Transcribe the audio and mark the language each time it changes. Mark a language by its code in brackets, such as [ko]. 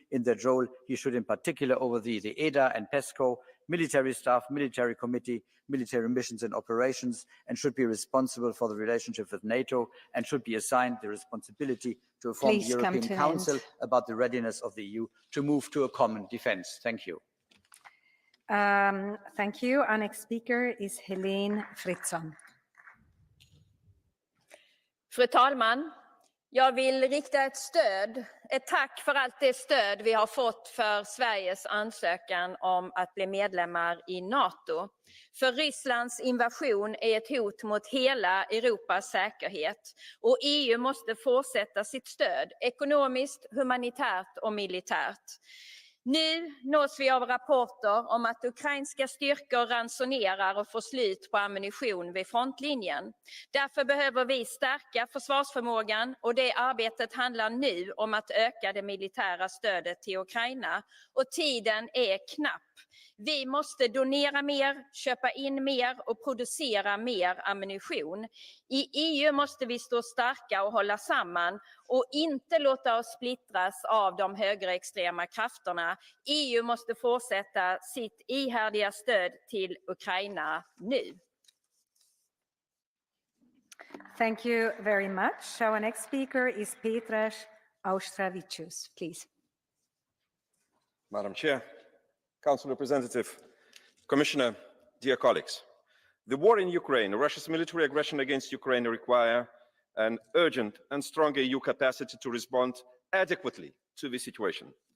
[en] In that role, he should in particular oversee the EDA and PESCO, military staff, military committee, military missions and operations, and should be responsible for the relationship with NATO, and should be assigned the responsibility to inform the European Council about the readiness of the EU to move to a common defence. Thank you. Thank you. Our next speaker is Helene Fritzon. [sv] Fru talman! Jag vill rikta ett tack för allt det stöd vi har fått för Sveriges ansökan om att bli medlemmar i NATO. För Rysslands invasion är ett hot mot hela Europas säkerhet och EU måste fortsätta sitt stöd ekonomiskt, humanitärt och militärt. Nu nås vi av rapporter om att ukrainska styrkor ransonerar och får slut på ammunition vid frontlinjen. Därför behöver vi stärka försvarsförmågan och det arbetet handlar nu om att öka det militära stödet till Ukraina. Och tiden är knapp. Vi måste donera mer, köpa in mer och producera mer ammunition. I EU måste vi stå starka och hålla samman och inte låta oss splittras av de högerextrema krafterna. EU måste fortsätta sitt ihärdiga stöd till Ukraina nu. [en] Thank you very much. Our next speaker is Petras Auštrevičius, please. Madam Chair, Council Representative, Commissioner, dear colleagues. The war in Ukraine, Russia's military aggression against Ukraine require an urgent and strong EU capacity to respond adequately to the situation.